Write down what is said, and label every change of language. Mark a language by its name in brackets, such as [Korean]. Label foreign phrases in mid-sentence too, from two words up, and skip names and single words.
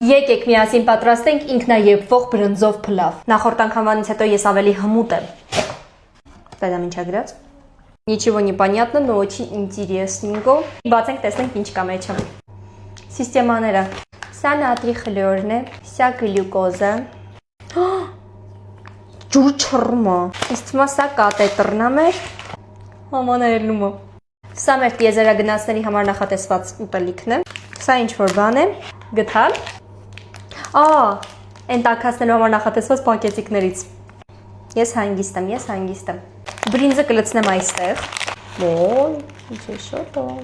[Armenian] Եկեք միասին պատրաստենք ինքնաերբվող բրնձով փլավ։ Նախորդ անգամվանից հետո ես ավելի հմուտ եմ։ Դա ինչա գրած։ [Russian] Ничего не понятно, но очень интересненько։ [Armenian] Բացենք, տեսնենք ինչ կա մեջը։ Սիստեմաները։ Սա նատրի խլորն է, սա գլյուկոզը։ Ջուր չռմա։ Իսկ թվում է սա կաթետրն է մեր։ Համաներելումը։ Սա մեր տիեզերագնացների համար նախատեսված ուտելիքն է։ Սա ինչ որ բան է, գթալ։ Այն տաքացնելու համար նախատեսված պակետիկներից։ Ես հանգիստ եմ։ Բրինձը կլցնեմ այստեղ։ Ոյ, ինչ է շոտ։